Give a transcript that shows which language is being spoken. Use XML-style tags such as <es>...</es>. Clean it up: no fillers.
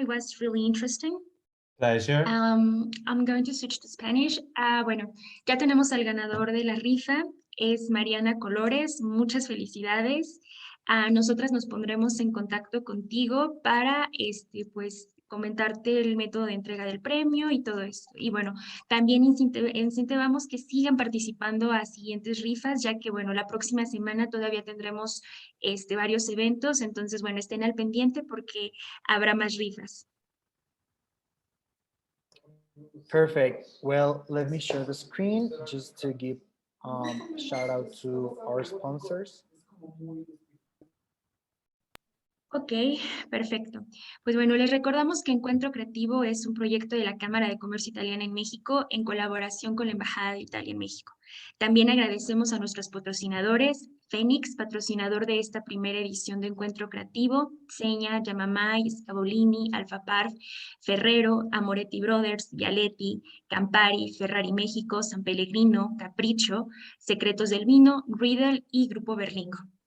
<en>It was really interesting. Pleasure. I'm going to switch to Spanish.</en> <es>Bueno, ya tenemos al ganador de la rifa. Es Mariana Colores. Muchas felicidades. Nosotras nos pondremos en contacto contigo para, pues, comentarte el método de entrega del premio y todo esto. Y bueno, también incentivamos que sigan participando a siguientes rifas, ya que bueno, la próxima semana todavía tendremos varios eventos, entonces bueno, estén al pendiente porque habrá más rifas.</es> <en>Perfect. Well, let me share the screen just to give a shout out to our sponsors.</en> <es>Ok, perfecto. Pues bueno, les recordamos que Encuentro Creativo es un proyecto de la Cámara de Comercio Italiana en México en colaboración con la Embajada de Italia en México. También agradecemos a nuestros patrocinadores, Fénix, patrocinador de esta primera edición de Encuentro Creativo, Seña, Yamamay, Scavolini, Alfa Parf, Ferrero, Amoretti Brothers, Vialetti, Campari, Ferrari México, San Pellegrino, Capricho, Secretos del Vino, Riedel y Grupo Berlingo.</es>